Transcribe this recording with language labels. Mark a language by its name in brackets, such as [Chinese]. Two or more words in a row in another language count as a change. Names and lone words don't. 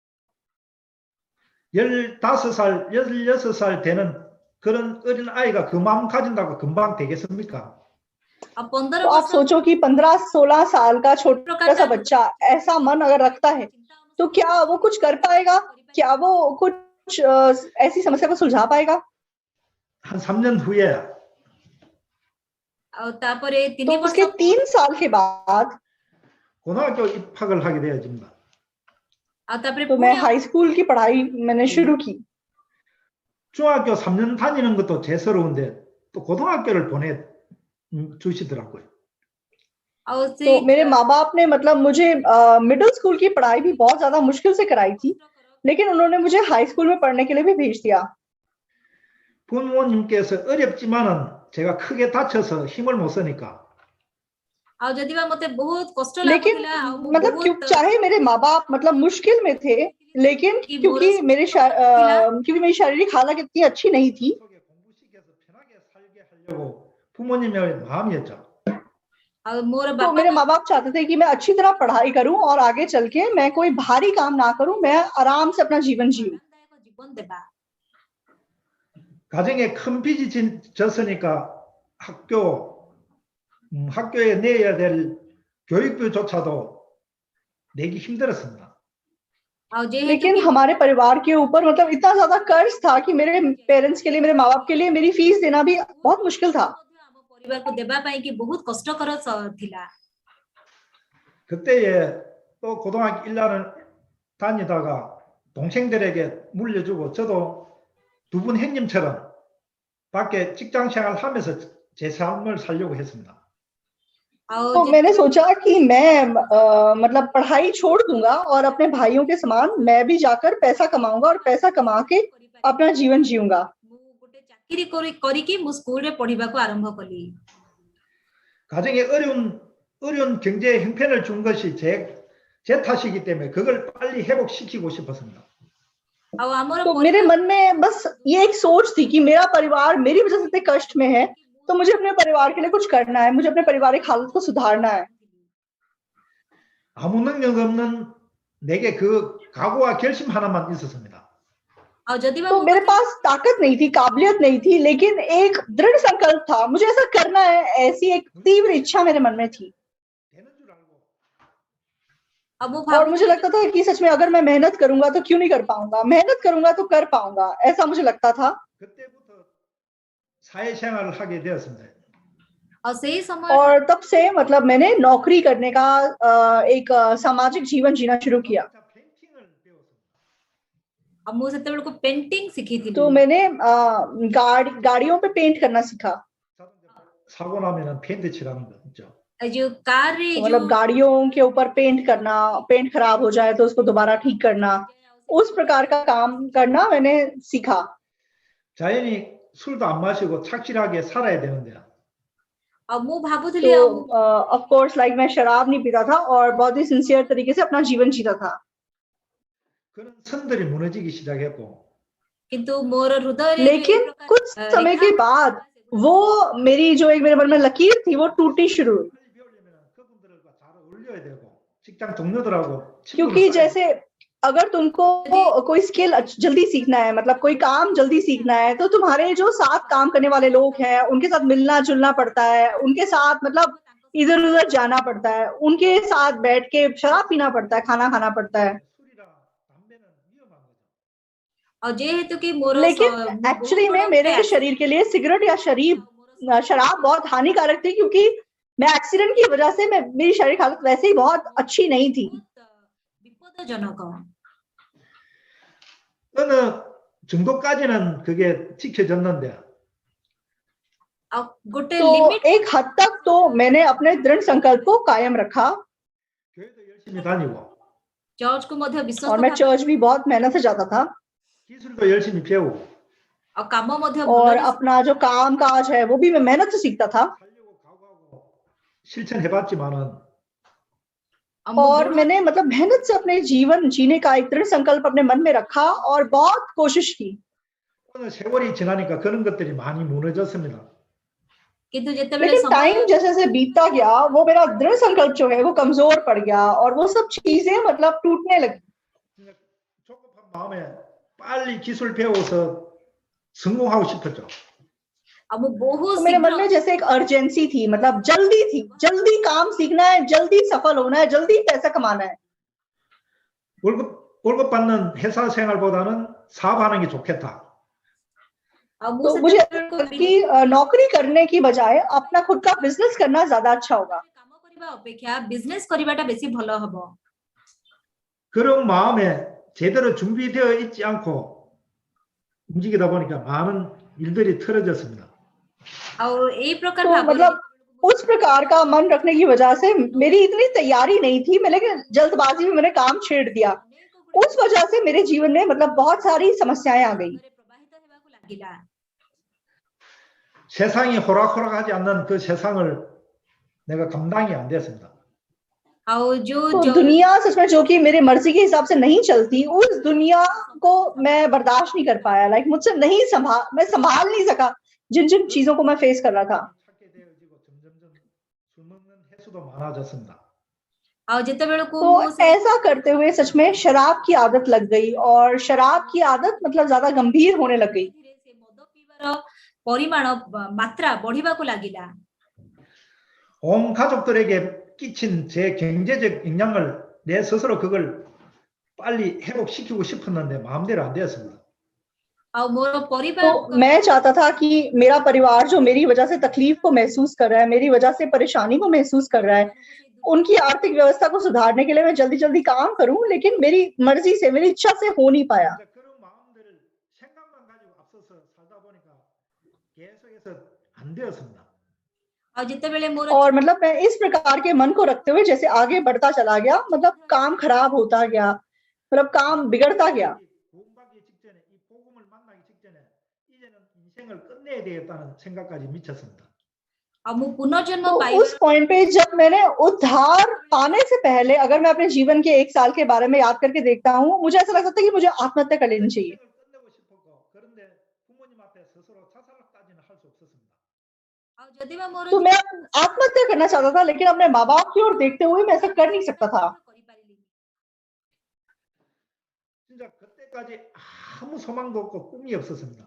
[Korean] 15살, 16살 되는 그런 어린 아이가 그 마음 가진다고 금방 되겠습니까? [Odia] ଆଉ 15 [Hindi] तो आप [Odia] ବର୍ଷ [Hindi] सोचो कि 15-16 साल का छोटा सा बच्चा ऐसा मन अगर रखता है तो क्या वो कुछ कर पाएगा? क्या वो कुछ ऐसी समस्या को सुलझा पाएगा? [Korean] 한 3년 후에 [Odia] ଆଉ ତାପରେ [Hindi] तो 3 उसके [Odia] ବର୍ଷ [Hindi] 3 साल के बाद [Korean] 고등학교 입학을 하게 되어집니다. [Odia] ଆଉ ତାପରେ [Hindi] तो मैं हाई स्कूल की पढ़ाई मैंने शुरू की। [Korean] 중학교 3년 다니는 것도 죄스러운데 또 고등학교를 보내주시더라고요. [Odia] ଆଉ [Hindi] तो [Odia] ସେ [Hindi] मेरे माँ बाप ने मतलब मुझे मिडिल स्कूल की पढ़ाई भी बहुत ज्यादा मुश्किल से कराई थी, लेकिन उन्होंने मुझे हाई स्कूल में पढ़ने के लिए भी भेज दिया। [Korean] 부모님께서 어렵지만은 제가 크게 다쳐서 힘을 못 쓰니까 [Odia] ଆଉ ଯଦି ବା ମତେ ବହୁତ କଷ୍ଟ [Hindi] लेकिन [Odia] ଲାଗୁଥିଲା ଆଉ ମୁଁ [Hindi] मतलब क्यों [Odia] ବହୁତ [Hindi] चाहे मेरे माँ बाप मतलब मुश्किल में थे, लेकिन कि क्योंकि क्योंकि मेरी शारीरिक हालत इतनी अच्छी नहीं थी, [Korean] 속에 공부시켜서 편하게 살게 하려고 부모님의 마음이었죠. [Odia] ଆଉ ମୋର [Hindi] तो [Odia] ବାପା [Hindi] मेरे माँ बाप चाहते थे कि मैं अच्छी तरह पढ़ाई करूं और आगे चल के मैं कोई भारी काम ना करूं, मैं आराम से अपना जीवन जीऊं। [Odia] ଆରାମଦାୟକ ଜୀବନ ଦେବା। [Korean] 가정에 큰 빚이 졌으니까 학교에 내야 될 교육비조차도 내기 힘들었습니다. [Odia] ଆଉ ଯେହେତୁ [Hindi] लेकिन कि हमारे परिवार के ऊपर मतलब इतना ज्यादा कर्ज था कि मेरे पेरेंट्स के लिए, मेरे माँ बाप के लिए मेरी फीस देना भी बहुत मुश्किल था। [Odia] ଆମ ପରିବାରକୁ ଦେବା ପାଇଁ କି ବହୁତ କଷ୍ଟକର ଥିଲା। [Korean] 그때에 또 고등학교 1년을 다니다가 동생들에게 물려주고 저도 두 분 형님처럼 밖에 직장 생활하면서 제 삶을 살려고 했습니다. [Odia] ଆଉ [Hindi] तो मैंने सोचा कि मैं मतलब पढ़ाई छोड़ दूंगा और अपने भाइयों के समान मैं भी जाकर पैसा कमाऊंगा और पैसा कमा के अपना जीवन जीऊंगा। [Odia] ମୁଁ ଗୋଟେ ଚାକିରି କରିକି ମୁଁ ସ୍କୁଲରେ ପଢିବାକୁ ଆରମ୍ଭ କଲି। [Korean] 가정에 어려운 경제 형편을 준 것이 제 탓이기 때문에 그걸 빨리 회복시키고 싶었습니다. [Odia] ଆଉ ଆମର [Hindi] तो मेरे मन में बस ये एक सोच थी कि मेरा परिवार मेरी वजह से इतने कष्ट में है, तो मुझे अपने परिवार के लिए कुछ करना है, मुझे अपने पारिवारिक हालत को सुधारना है। [Korean] 아무 능력 없는 내게 그 각오와 결심 하나만 있었습니다. [Odia] ଆଉ ଯଦି ବା [Hindi] तो [Odia] ମୋ [Hindi] मेरे [Odia] पाଖରେ [Hindi] पास ताकत नहीं थी, काबिलियत नहीं थी, लेकिन एक दृढ़ संकल्प था, मुझे ऐसा करना है, ऐसी एक तीव्र इच्छा मेरे मन में थी। [Korean] 되는 줄 알고 [Odia] ଆଉ ମୁଁ [Hindi] और मुझे [Odia] ଭାବୁଥିଲି [Hindi] लगता था कि सच में अगर मैं मेहनत करूंगा तो क्यों नहीं कर पाऊंगा, मेहनत करूंगा तो कर पाऊंगा, ऐसा मुझे लगता था। [Korean] 그때부터 사회생활을 하게 되었습니다. [Odia] ଆଉ ସେଇ ସମୟ [Hindi] और तब से मतलब मैंने नौकरी करने का एक सामाजिक जीवन जीना शुरू किया। [Korean] 페인팅을 배웠습니다. [Odia] ଆଉ ମୁଁ ସେତେବେଳକୁ ପେଣ୍ଟିଂ ଶିଖିଥିଲି। [Hindi] तो मैंने गाड़ियों पे पेंट करना सीखा। [Korean] 사고 나면은 페인트 칠하는 거 있죠. [Odia] ଏ ଯୋଉ କାର ରେ [Hindi] तो मतलब गाड़ियों के ऊपर पेंट करना, पेंट खराब हो जाए तो उसको दोबारा ठीक करना, उस प्रकार का काम करना मैंने सीखा। [Korean] 자연히 술도 안 마시고 착실하게 살아야 되는데 [Odia] ଆଉ ମୁଁ ଭାବୁଥିଲି [Hindi] तो [Odia] ଆଉ [English] of course like [Hindi] मैं शराब नहीं पीता था और बहुत ही सिंसियर तरीके से अपना जीवन जीता था। [Korean] 그런 선들이 무너지기 시작했고 [Odia] କିନ୍ତୁ ମୋର ହୃଦୟରେ [Hindi] लेकिन कुछ समय के बाद वो मेरी जो एक मेरे मन में लकीर थी वो टूटनी शुरू हुई। [Korean] 빨리 배우려면 그분들과 잘 어울려야 되고 직장 동료들하고 [Hindi] क्योंकि जैसे अगर तुमको कोई स्किल जल्दी सीखना है, मतलब कोई काम जल्दी सीखना है, तो तुम्हारे जो साथ काम करने वाले लोग हैं उनके साथ मिलना जुलना पड़ता है, उनके साथ मतलब इधर उधर जाना पड़ता है, उनके साथ बैठ के शराब पीना पड़ता है, खाना खाना पड़ता है। [Korean] 술이랑 담배는 위험한 거죠. [Odia] ଆଉ ଯେହେତୁ कि ମୋର [Hindi] लेकिन एक्चुअली में मेरे शरीर के लिए सिगरेट या शराब बहुत हानिकारक थी, क्योंकि मैं एक्सीडेंट की वजह से मेरी शारीरिक हालत वैसे ही बहुत अच्छी नहीं थी। [Odia] ବିପଦଜନକ। [Korean] 어느 정도까지는 그게 지켜졌는데 [Odia] ଆଉ ଗୋଟେ [Hindi] तो लिमिट एक हद तक तो मैंने अपने दृढ़ संकल्प को कायम रखा [Korean] 교회도 열심히 다니고 [Hindi] चर्च को ମଧ୍ୟ विश्वास और मैं चर्च भी बहुत मेहनत से जाता था [Korean] 기술도 열심히 배우고 [Odia] ଆଉ କାମ ମଧ୍ୟ [Hindi] और [Odia] ଭଲରେ [Hindi] अपना जो काम काज है वो भी मैं मेहनत से सीखता था। [Korean] 살려고 각오하고 실천해봤지만은 [Odia] ଆଉ ମୁଁ [Hindi] और [Odia] ଦୃଢ [Hindi] मैंने मतलब मेहनत से अपने जीवन जीने का एक दृढ़ संकल्प अपने मन में रखा और बहुत कोशिश की। [Korean] 오늘 세월이 지나니까 그런 것들이 많이 무너졌습니다. [Odia] କିନ୍ତୁ ଯେତେବେଳେ [Hindi] लेकिन [Odia] ସମୟ [Hindi] टाइम जैसे जैसे बीतता गया वो मेरा दृढ़ संकल्प जो है वो कमजोर पड़ गया और वो सब चीजें मतलब टूटने लगी। [Korean] 그냥 조급한 마음에 빨리 기술 배워서 성공하고 싶었죠. [Odia] ଆଉ ମୁଁ ବହୁତ [Hindi] तो मेरे मन [Odia] ଶୀଘ୍ର [Hindi] में जैसे एक अर्जेंसी थी, मतलब जल्दी थी, जल्दी काम सीखना है, जल्दी सफल होना है, जल्दी पैसा कमाना है। [Korean] 월급 받는 회사 생활보다는 사업하는 게 좋겠다. [Odia] ଆଉ ମୁଁ [Hindi] तो मुझे [Odia] ସେତେବେଳେ [Hindi] लगा कि नौकरी करने की बजाय अपना खुद का बिजनेस करना ज्यादा अच्छा होगा। [Odia] କାମ କରିବା ଅପେକ୍ଷା ବିଜନେସ କରିବାଟା ବେଶୀ ଭଲ ହବ। [Korean] 그런 마음에 제대로 준비되어 있지 않고 움직이다 보니까 많은 일들이 틀어졌습니다. [Odia] ଆଉ ଏଇ प्रकार [Hindi] तो [Odia] ଭାବରେ [Hindi] मतलब उस प्रकार का मन रखने की वजह से मेरी इतनी तैयारी नहीं थी, मैं लेकिन जल्दबाजी में मैंने काम छेड़ दिया। उस वजह से मेरे जीवन में मतलब बहुत सारी समस्याएं आ गई। [Odia] ପ୍ରବାହିତ ହେବାକୁ ଲାଗିଲା। [Korean] 세상이 호락호락하지 않는 그 세상을 내가 감당이 안 됐습니다. [Odia] ଆଉ जो [Hindi] तो दुनिया सच में जो कि मेरे मर्जी के हिसाब से नहीं चलती, उस दुनिया को मैं बर्दाश्त नहीं कर पाया। लाइक मुझसे मैं संभाल नहीं सका जिन जिन चीजों को मैं फेस कर रहा था। [Korean] 찾게 되어지고 점점점 술 먹는 횟수도 많아졌습니다. [Odia] ଆଉ ଯେତେବେଳକୁ [Hindi] तो [Odia] ମୁଁ ସେ [Hindi] ऐसा करते हुए सच में शराब की आदत लग गई और शराब की आदत मतलब ज्यादा गंभीर होने लग गई। [Odia] ଧୀରେ ସେ ମଦ ପିଇବାର ପରିମାଣ ମାତ୍ରା ବଢିବାକୁ ଲାଗିଲା। [Korean] 온 가족들에게 끼친 제 경제적 영향을 내 스스로 그걸 빨리 회복시키고 싶었는데 마음대로 안 되었습니다. [Odia] ଆଉ ମୋର [Hindi] तो [Odia] ପରିବାର [Hindi] मैं चाहता था कि मेरा परिवार जो मेरी वजह से तकलीफ को महसूस कर रहा है, मेरी वजह से परेशानी को महसूस कर रहा है, उनकी आर्थिक व्यवस्था को सुधारने के लिए मैं जल्दी जल्दी काम करूं, लेकिन मेरी मर्जी से, मेरी इच्छा से हो नहीं पाया। [Korean] 이제 그런 마음들을 생각만 가지고 앞서서 살다 보니까 계속해서 안 되었습니다. [Odia] ଆଉ ଯେତେବେଳେ ମୋର [Hindi] और मतलब मैं इस प्रकार के मन को रखते हुए जैसे आगे बढ़ता चला गया, मतलब काम खराब होता गया, मतलब काम बिगड़ता गया। [Korean] 구원받기 직전에 이 복음을 만나기 직전에 이제는 인생을 끝내야 되겠다는 생각까지 미쳤습니다. [Odia] ଆଉ ମୁଁ पुनर्जन्म [Hindi] तो [Odia] पाଇବା [Hindi] उस पॉइंट पे जब मैंने उद्धार पाने से पहले अगर मैं अपने जीवन के 1 साल के बारे में याद करके देखता हूँ, मुझे ऐसा लगता था कि मुझे आत्महत्या कर लेनी चाहिए। [Korean] 인생을 끝내고 싶었고 그런데 부모님 앞에 스스로 자살까지는 할 수 없었습니다. [Odia] ଆଉ ଯଦି ବା ମୋର [Hindi] तो मैं आत्महत्या करना चाहता था, लेकिन अपने माँ बाप की ओर देखते हुए मैं ऐसा कर नहीं सकता था। [Odia] କରିପାରିଲିନି। [Korean] 진짜 그때까지 아무 소망도 없고 꿈이 없었습니다.